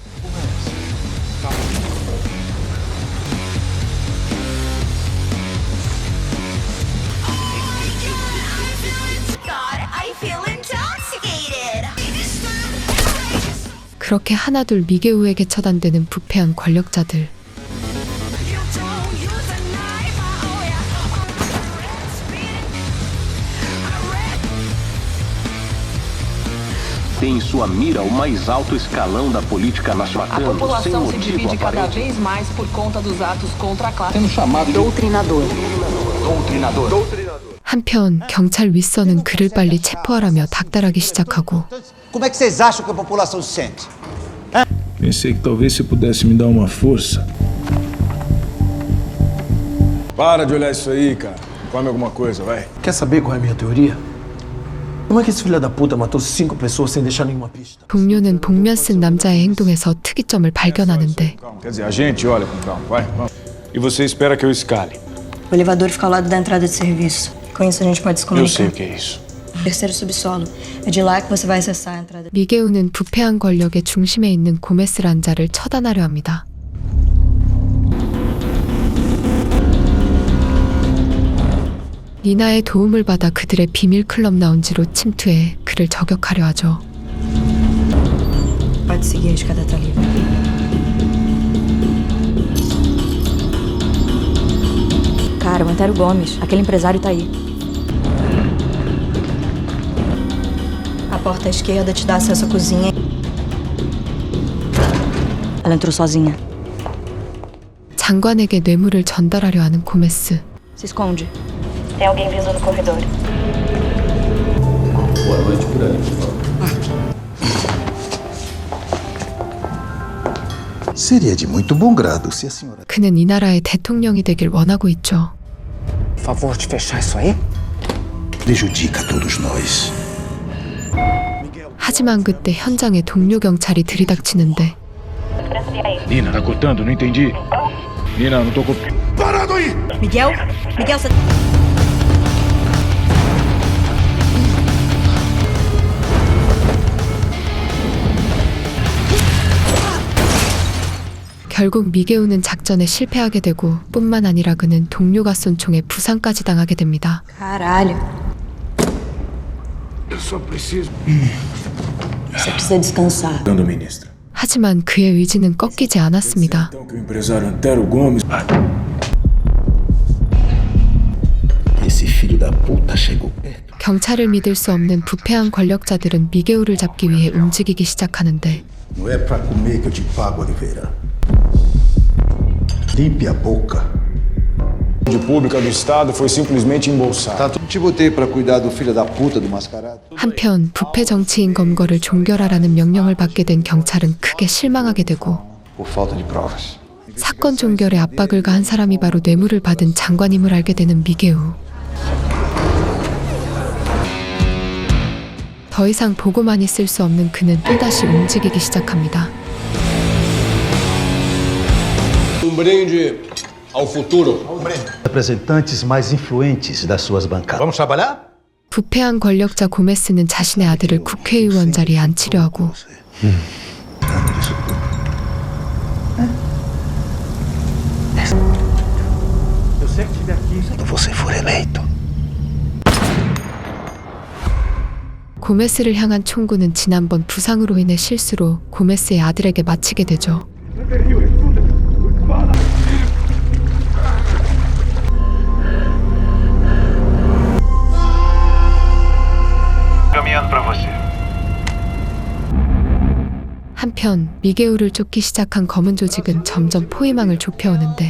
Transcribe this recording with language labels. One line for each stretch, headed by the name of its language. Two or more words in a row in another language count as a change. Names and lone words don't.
Korean: 그렇게 하나둘 미게우에게 처단되는 부패한 권력자들.
Portuguese: Tem em sua mira o mais alto escalão da política nacional. A população se divide cada vez mais por conta dos atos contra a classe. Doutrinador.
Korean: 한편 경찰 윗선은 그를 빨리 체포하라며 닥달하기 시작하고
Portuguese: Como é que vocês acham que a população se sente? Pensei que talvez você pudesse me dar uma força. Para de olhar isso aí, cara. Come alguma coisa, vai. Quer saber qual é a minha teoria? Como é que esse filho da puta matou 5 pessoas sem deixar nenhuma pista?
Korean: 동료는 복면 쓴 남자의 행동에서 특이점을 발견하는데
Portuguese: Calma. Quer dizer, a gente olha com calma, vai. Vamos. E você espera que eu escale. O elevador fica ao lado da entrada de serviço. Com isso a gente pode se Eu comunicar. sei o que é isso. Terceiro subsolo. É de lá que você vai acessar a entrada.
Korean: 미게우는 부패한 권력의 중심에 있는 고메스라는 자를 처단하려 합니다. 니나의 도움을 받아 그들의 비밀 클럽 라운지로 침투해 그를 저격하려 하죠.
Portuguese: Pode seguir, a escada tá livre. Cara, o Antero Gomes, aquele empresário tá aí. A porta à esquerda te dá acesso à cozinha. Ela entrou sozinha.
Korean: 장관에게 뇌물을 전달하려 하는 고메스.
Portuguese: Se esconde. Tem alguém vindo no corredor. Boa noite por ali, por favor. Seria de muito bom grado se a senhora
Korean: 그는 이 나라의 대통령이 되길 원하고 있죠.
Portuguese: Favor de fechar isso aí? prejudica todos nós.
Korean: 하지만 그때 현장에 동료 경찰이 들이닥치는데
Portuguese: Nina, tá cortando? Não entendi. Nina, não tô com... Parado aí! Miguel? Miguel, você...
Korean: 결국 미게우는 작전에 실패하게 되고 뿐만 아니라 그는 동료가 쏜 총에 부상까지 당하게 됩니다.
Portuguese: Caralho. Eu só preciso... Você precisa descansar. Dando, ministra.
Korean: 하지만 그의 의지는 꺾이지 않았습니다.
Portuguese: Então que o empresário Antero Gomes... Esse filho da puta chegou perto.
Korean: 경찰을 믿을 수 없는 부패한 권력자들은 미게오를 잡기 위해 움직이기 시작하는데
Portuguese: Não é pra comer que eu te pago, Oliveira. Limpe a boca. De pública do Estado foi simplesmente embolsado. Te botei pra cuidar do filho da puta do mascarado.
Korean: 한편 부패 정치인 검거를 종결하라는 명령을 받게 된 경찰은 크게 실망하게 되고
Portuguese: Por falta de provas.
Korean: 사건 종결에 압박을 가한 사람이 바로 뇌물을 받은 장관임을 알게 되는 미게우. 더 이상 보고만 있을 수 없는 그는 또다시 움직이기 시작합니다.
Portuguese: Brinde ao futuro. Representantes mais influentes das suas bancadas. Vamos trabalhar?
Korean: 부패한 권력자 고메스는 자신의 아들을 국회의원 자리에 앉히려 하고
Portuguese: Quando você for eleito.
Korean: 고메스를 향한 총구는 지난번 부상으로 인해 실수로 고메스의 아들에게 맞히게 되죠. 한편 미게우를 쫓기 시작한 검은 조직은 점점 포위망을 좁혀오는데